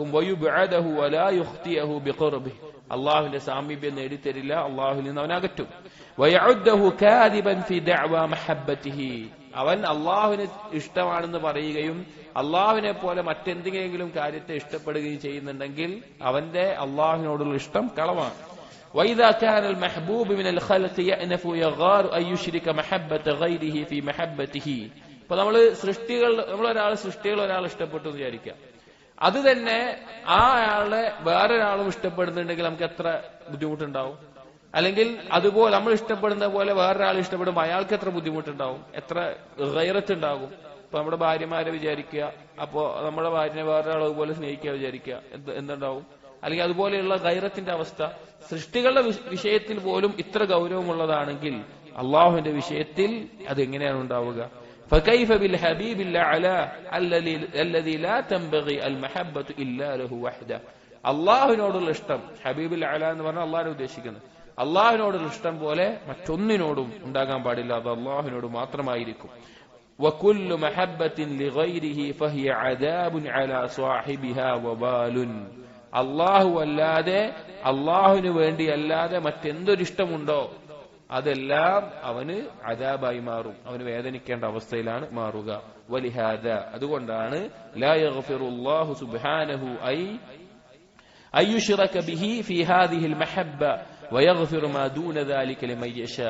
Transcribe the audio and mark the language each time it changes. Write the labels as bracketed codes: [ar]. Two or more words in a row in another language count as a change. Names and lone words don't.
[ar] ويبعده ولا يحظيه بقربه, [ml] അള്ളാഹുവിന്റെ സാമീപ്യം നേടിത്തരില്ല, അള്ളാഹുവിൽ നിന്ന് അവൻ അകറ്റും. [ar] ويعده كاذبا في دعوى محبته, [ml] അവൻ അള്ളാഹുവിനെ ഇഷ്ടമാണെന്ന് പറയുകയും അള്ളാഹുവിനെ പോലെ മറ്റെന്തെങ്കിലും കാര്യത്തെ ഇഷ്ടപ്പെടുകയും ചെയ്യുന്നുണ്ടെങ്കിൽ അവന്റെ അള്ളാഹുവിനോടുള്ള ഇഷ്ടം കളവാണ്. [ar] وإذا كان المحبوب من الخلق يأنف ويغار أن يشرك محبة غيره في محبته. [ml] ഇപ്പൊ നമ്മളൊരാൾ സൃഷ്ടികൾ ഒരാൾ ഇഷ്ടപ്പെട്ടു എന്ന് വിചാരിക്കുക, അത് തന്നെ ആ ആളെ വേറൊരാളും ഇഷ്ടപ്പെടുന്നുണ്ടെങ്കിൽ നമുക്ക് എത്ര ബുദ്ധിമുട്ടുണ്ടാവും? അല്ലെങ്കിൽ അതുപോലെ നമ്മൾ ഇഷ്ടപ്പെടുന്ന പോലെ വേറൊരാൾ ഇഷ്ടപ്പെടുമ്പോൾ അയാൾക്ക് എത്ര ബുദ്ധിമുട്ടുണ്ടാവും, എത്ര ഗൈറത്തുണ്ടാകും? ഇപ്പൊ നമ്മുടെ ഭാര്യമാരെ വിചാരിക്കുക, അപ്പോ നമ്മുടെ ഭാര്യനെ വേറൊരാൾ അതുപോലെ സ്നേഹിക്കുക വിചാരിക്കുക, എന്തുണ്ടാവും? അല്ലെങ്കിൽ അതുപോലെയുള്ള ഗൈറത്തിന്റെ അവസ്ഥ. സൃഷ്ടികളുടെ വിഷയത്തിൽ പോലും ഇത്ര ഗൗരവമുള്ളതാണെങ്കിൽ അള്ളാഹുവിന്റെ വിഷയത്തിൽ അതെങ്ങനെയാണ് ഉണ്ടാവുക? [ar] فكيف بالحبيب الأعلى الذي لا تنبغي المحبة إلا له وحده. [ml] അള്ളാഹുവിനോടുള്ള ഇഷ്ടം, [ar] الحبيب الأعلى [ml] എന്ന് പറഞ്ഞാൽ അള്ളാഹിനെ ഉദ്ദേശിക്കുന്നത്, അള്ളാഹുവിനോടുള്ള ഇഷ്ടം പോലെ മറ്റൊന്നിനോടും ഉണ്ടാകാൻ പാടില്ല, അത് അള്ളാഹുവിനോട് മാത്രമായിരിക്കും. [ar] وكل محبة لغيره فهي عذاب على صاحبها وبال. [ml] അള്ളാഹു അല്ലാതെ, അള്ളാഹുവിന് വേണ്ടി അല്ലാതെ മറ്റെന്തൊരിഷ്ടമുണ്ടോ അതെല്ലാം അവന് അദാബായി മാറും, അവന് വേദനിക്കേണ്ട അവസ്ഥയിലാണ് മാറുക. [ar] വലിഹാദ, അതുകൊണ്ടാണ് لا يغفر الله سبحانه أن يشرك به في هذه المحبة ويغفر ما دون ذلك لمن يشاء.